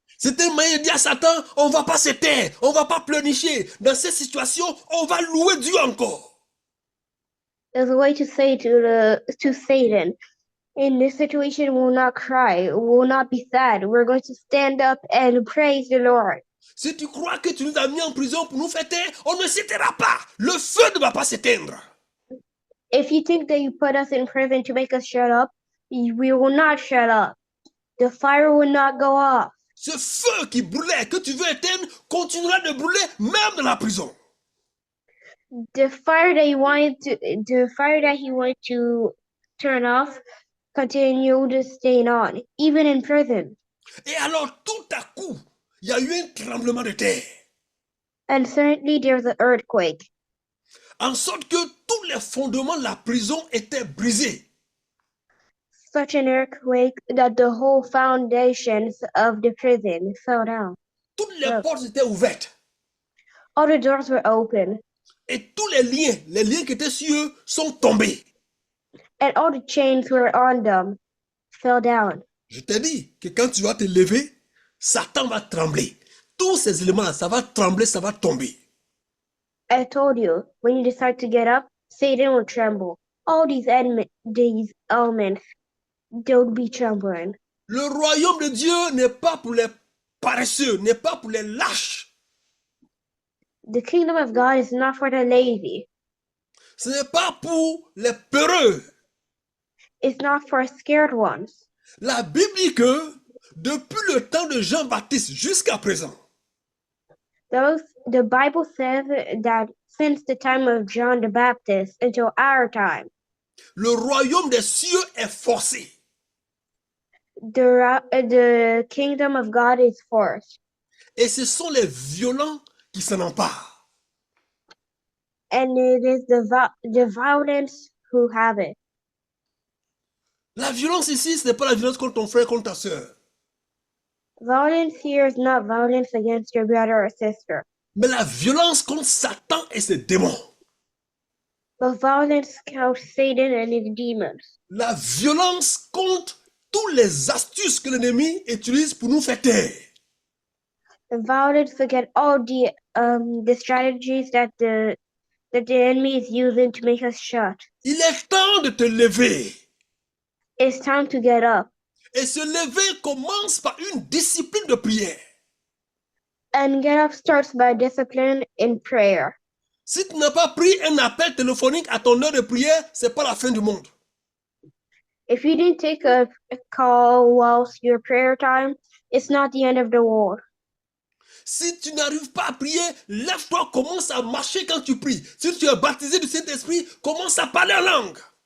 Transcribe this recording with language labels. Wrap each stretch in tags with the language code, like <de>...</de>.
<fr>C'était une manière de dire à Satan, on ne va pas se taire, on ne va pas pleurnicher. Dans cette situation, on va louer Dieu encore.</fr> <en>There's a way to say to Satan, in this situation, we'll not cry, we'll not be sad. We're going to stand up and praise the Lord.</en> <fr>Si tu crois que tu nous as mis en prison pour nous faire taire, on ne s'éteindra pas. Le feu ne va pas s'éteindre.</fr> <en>If you think that you put us in prison to make us shut up, we will not shut up. The fire will not go off.</en> <fr>Ce feu qui brûlait, que tu veux éteindre, continuera de brûler même dans la prison.</fr> <en>The fire that he wanted to turn off continued staying on, even in prison.</en> <fr>Et alors, tout à coup, il y a eu un tremblement de terre.</fr> <en>And suddenly there's an earthquake,</en> <fr>En sorte que tous les fondements de la prison étaient brisés.</fr> <en>such an earthquake that the whole foundations of the prison fell down.</en> <fr>Toutes les portes étaient ouvertes.</fr> <en>All the doors were open,</en> <fr>Et tous les liens qui étaient sur eux sont tombés.</fr> <en>and all the chains were on them fell down.</en> <fr>Je t'ai dit que quand tu vas te lever, Satan va trembler. Tous ces éléments-là, ça va trembler, ça va tomber.</fr> <en>I told you, when you decide to get up, Satan will tremble. All these elements, they'll be trembling.</en> <fr>Le royaume de Dieu n'est pas pour les paresseux, n'est pas pour les lâches.</fr> <en>The kingdom of God is not for the lazy.</en> <fr>Ce n'est pas pour les peureux.</fr> <en>It's not for scared ones.</en> <fr>La Bible dit que depuis le temps de Jean-Baptiste jusqu'à présent,</fr> <en>The Bible says that since the time of John the Baptist until our time,</en> <fr>le royaume des cieux est forcé.</fr> <en>the kingdom of God is forced.</en> <fr>Et ce sont les violents qui s'en emparent.</fr> <en>And it is the violence who have it.</en> <fr>La violence ici, ce n'est pas la violence contre ton frère, contre ta soeur.</fr> <en>Violence here is not violence against your brother or sister,</en> <fr>Mais la violence contre Satan et ses démons.</fr> <en>but violence against Satan and his demons.</en> <fr>La violence contre toutes les astuces que l'ennemi utilise pour nous faire taire.</fr> <en>The violence against all the strategies that the enemy is using to make us shut.</en> <fr>Il est temps de te lever.</fr> <en>It's time to get up.</en> <fr>Et se lever commence par une discipline de prière.</fr> <en>And get up starts by discipline in prayer.</en> <fr>Si tu n'as pas pris un appel téléphonique à ton heure de prière, c'est pas la fin du monde.</fr> <en>If you didn't take a call whilst your prayer time, it's not the end of the world.</en> <fr>Si tu n'arrives pas à prier, lève-toi, commence à marcher quand tu pries. Si tu es baptisé du Saint-Esprit, commence à parler en langue.</fr>